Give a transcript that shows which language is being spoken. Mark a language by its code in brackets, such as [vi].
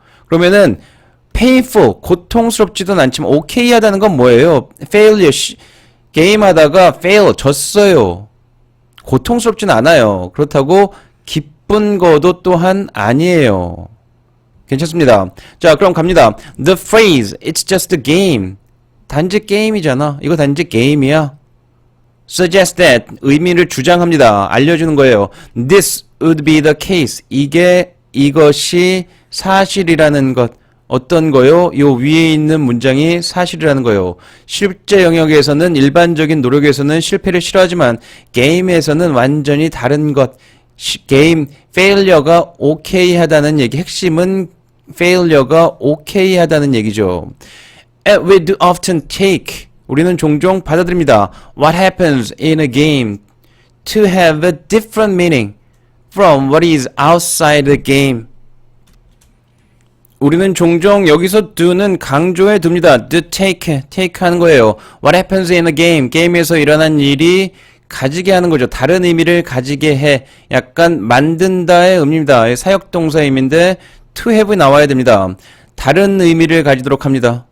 [ko] 그러면은 painful 고통스럽지도 않지만 okay 하다는 건 뭐예요? failure 게임하다가 fail 졌어요. 고통스럽지는 않아요. 그렇다고 기쁜 거도 또한 아니에요. 괜찮습니다. 자, 그럼 갑니다. [en] The phrase, it's just a game. [ko] 단지 게임이잖아. 이거 단지 게임이야. [en] Suggest that, [ko] 의미를 주장합니다. 알려주는 거예요. [en] This would be the case. [ko] 이것이 사실이라는 것. 어떤 거요? 요 위에 있는 문장이 사실이라는 거예요. 실제 영역에서는 일반적인 노력에서는 실패를 싫어하지만 게임에서는 완전히 다른 것. 게임, failure가 okay 하다는 얘기. 핵심은 failure가 okay 하다는 얘기죠. [en] We do often take [ko] 우리는 종종 받아들입니다. [en] What happens in a game to have a different meaning from what is outside the game. [ko] 우리는 종종 여기서 do는 강조해 둡니다. do take 하는 거예요. [en] What happens in a game [ko] 게임에서 일어난 일이 가지게 하는 거죠. 다른 의미를 가지게 해. 약간 만든다의 의미입니다. 사역동사 의미인데 to have 나와야 됩니다. 다른 의미를 가지도록 합니다.